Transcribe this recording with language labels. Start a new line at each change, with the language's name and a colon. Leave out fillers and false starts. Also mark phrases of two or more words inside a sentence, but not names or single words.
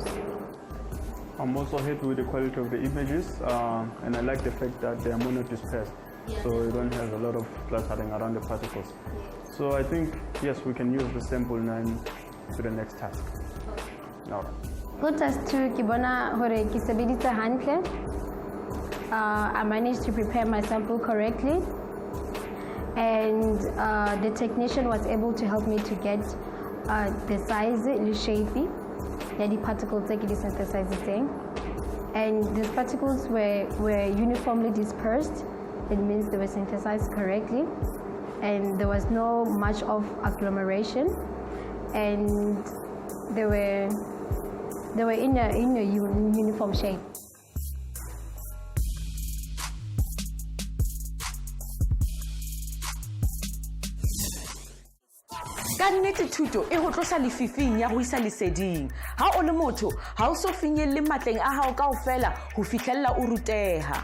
English: I'm also happy with the quality of the images, and I like the fact that they are monodispersed, so you don't have a lot of clustering around the particles. So I think, yes, we can use the sample now to the next task. All right. Go task 2,
Southern Sotho: kibona hore kisebedisa hantle.
English: I managed to prepare my sample correctly, and the technician was able to help me to get the size, the shape, the particles that it is synthesizing. And these particles were uniformly dispersed. It means they were synthesized correctly, and there was no much of agglomeration, and they were in a uniform shape.
Southern Sotho: Ka nnete thuto e ho tlosa lefifing ya ho isa leseding. Ha o le motho ha o so finyelle matleng a hao kaofela ho fihlella o ruteha.